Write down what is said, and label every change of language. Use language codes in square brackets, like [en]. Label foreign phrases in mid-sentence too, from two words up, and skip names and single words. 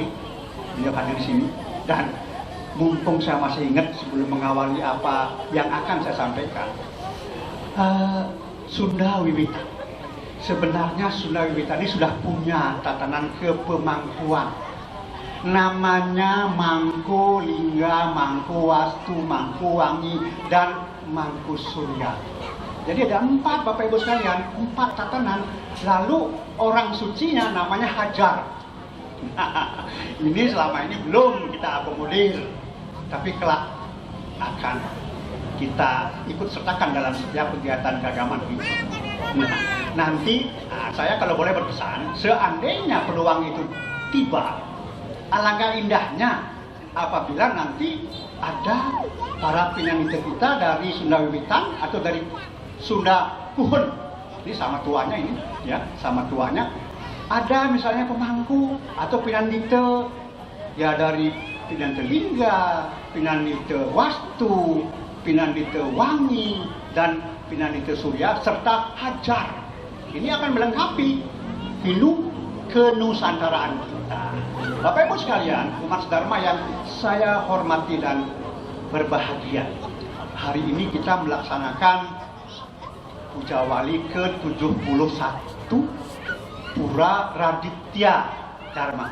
[id] Beliau hadir di sini, dan mumpung saya masih ingat sebelum mengawali apa yang akan saya sampaikan, Sunda Wiwita. Sebenarnya Sunda Wiwita ini sudah punya tatanan kepemangkuan. Namanya Mangku Lingga, Mangku Wastu, Mangku Wangi, dan Mangku Surya. Jadi ada 4, Bapak Ibu sekalian, 4 tatanan. Lalu orang sucinya namanya Hajar. Ini selama ini belum kita akomodir, tapi kelak akan kita ikut sertakan dalam setiap kegiatan keagamaan kita. Nanti saya kalau boleh berpesan, seandainya peluang itu tiba, alangkah indahnya apabila nanti ada para penyanyi kita dari Sunda Wiwitan atau dari Sunda Kuhun, ini sama tuanya ini, ya, sama tuanya. Ada misalnya pemangku atau pinandita, ya, dari Pinandita Lingga, Pinandita Wastu, Pinandita Wangi, dan Pinandita Surya serta Hajar. Ini akan melengkapi Hindu kenusantaraan kita. Bapak Ibu sekalian, umat sedharma yang saya hormati dan berbahagia. Hari ini kita melaksanakan Puja Wali ke-71 Pura Raditya Dharma.